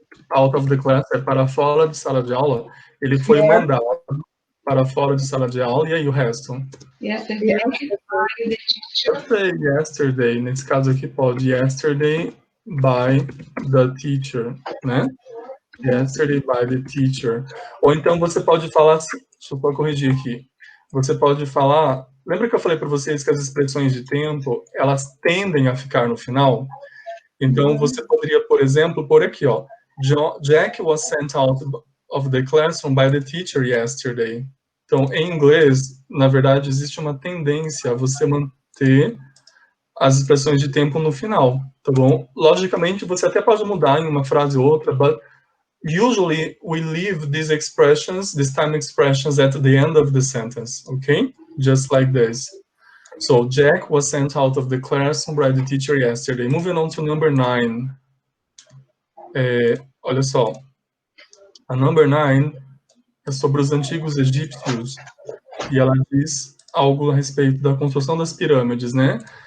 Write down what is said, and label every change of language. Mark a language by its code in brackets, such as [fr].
[pt] Out of the class é para fora de sala de aula. Ele foi mandado para fora de sala de aula, e aí o resto? [en] Yesterday by the teacher. [pt] Pode ser yesterday, nesse caso aqui pode. [en] Yesterday by the teacher, né? Yesterday by the teacher. [pt] Ou então você pode falar, deixa eu corrigir aqui. Você pode falar, lembra que eu falei para vocês que as expressões de tempo, elas tendem a ficar no final? Então você poderia, por exemplo, pôr aqui, ó. [en] Jack was sent out of the classroom by the teacher yesterday. [pt] Então, em inglês, na verdade, existe uma tendência a você manter as expressões de tempo no final, tá bom? [en] Logicamente, você até pode mudar em uma frase ou outra, but usually we leave these time expressions at the end of the sentence, okay? Just like this. So, Jack was sent out of the classroom by the teacher yesterday. Moving on to number 9. [pt] Olha só. A number 9 é sobre os antigos egípcios, e ela diz algo a respeito da construção das pirâmides, né?